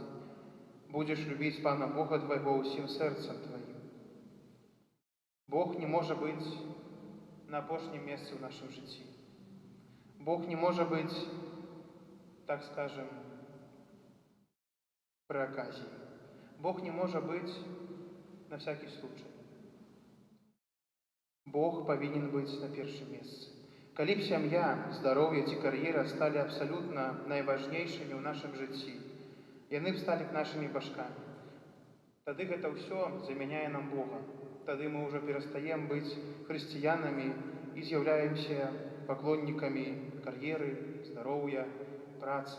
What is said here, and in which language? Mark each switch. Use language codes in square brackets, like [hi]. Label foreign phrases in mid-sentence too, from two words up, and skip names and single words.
[be] «Будзеш любіць Пана Бога твайго ўсім сэрцам тваім». Бог не можа быць на апошнім месцы ў нашым жыцці. Бог не можа быць, так скажем, пры аказіі. Бог не можа быць [ru] на всякий случай. [be] Бог павінен быць на першым месцы. Калі б сям'я, здароўе ці кар'ера сталі абсалютна найважнейшымі ў нашым жыцці, яны б сталі б нашымі башкамі. Тады гэта ўсё замяняе нам Бога. Тады мы ўжо перастаем быць хрысціянамі і з'яўляемся паклоннікамі кар'еры, здароўя, працы.